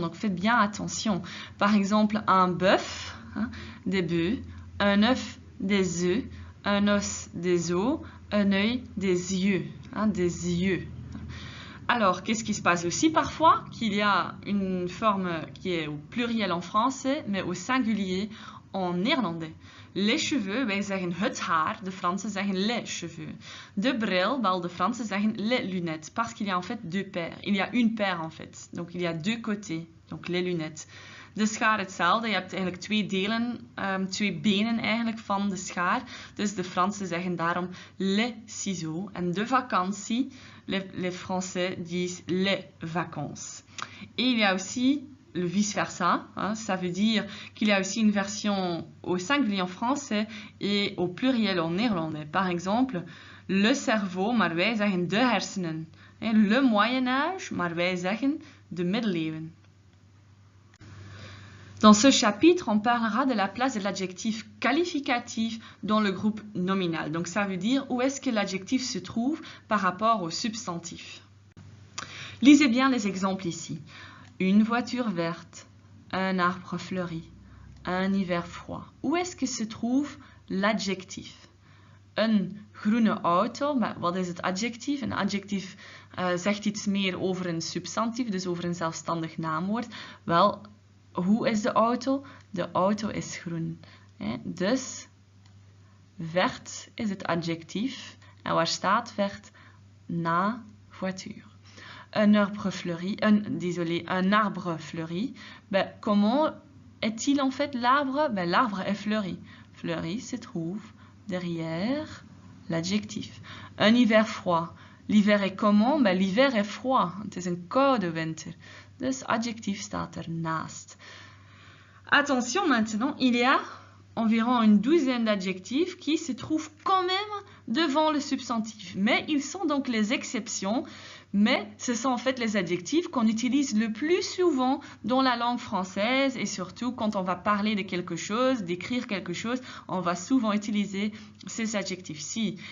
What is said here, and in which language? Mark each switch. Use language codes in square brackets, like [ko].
[fr] Donc, faites bien attention. Par exemple, un bœuf, des bœufs, un œuf, des œufs, un os, des os, un œil, des yeux, des yeux. Alors, qu'est-ce qui se passe aussi parfois? Qu'il y a une forme qui est au pluriel en français, mais au singulier en néerlandais. [nl] Les cheveux, wij zeggen het haar, de Fransen zeggen les cheveux. De bril, wel, de Fransen zeggen [fr] les lunettes, parce qu'il y a en fait deux paires. Il y a une paire en fait, donc il y a deux côtés, donc les lunettes. [nl] De schaar hetzelfde, je hebt eigenlijk twee delen, twee benen eigenlijk van de schaar. Dus de Fransen zeggen daarom les ciseaux. En de vakantie, [fr] les Français disent les vacances. Et il y a aussi le vice-versa, ça veut dire qu'il y a aussi une version au singulier en français et au pluriel en néerlandais. Par exemple, le cerveau, [nl] maar wij zeggen de hersenen. [fr] Le Moyen-Âge, [nl] maar wij zeggen de middeleeuwen. [fr] Dans ce chapitre, on parlera de la place de l'adjectif qualificatif dans le groupe nominal. Donc ça veut dire où est-ce que l'adjectif se trouve par rapport au substantif. Lisez bien les exemples ici. Une voiture verte, un arbre fleuri, un hiver froid. Où est-ce que se trouve l'adjectif? [nl] Een groene auto, maar wat is het adjectief? Een adjectief zegt iets meer over een substantief, dus over een zelfstandig naamwoord. Wel, hoe is de auto? De auto is groen. Dus vert is het adjectief. En waar staat vert? Na voiture. [fr] Un arbre fleuri, un arbre fleuri. Ben, comment est-il en fait l'arbre? Ben, l'arbre est fleuri. Fleuri se trouve derrière l'adjectif. Un hiver froid. L'hiver est comment? Ben, l'hiver est froid. [nl] Het is een koude winter. Dus adjectief staat ernaast. [fr] Attention maintenant, il y a environ une douzaine d'adjectifs qui se trouvent quand même devant le substantif. Mais ils sont donc les exceptions, mais ce sont en fait les adjectifs qu'on utilise le plus souvent dans la langue française et surtout quand on va parler de quelque chose, décrire quelque chose, on va souvent utiliser ces adjectifs-ci.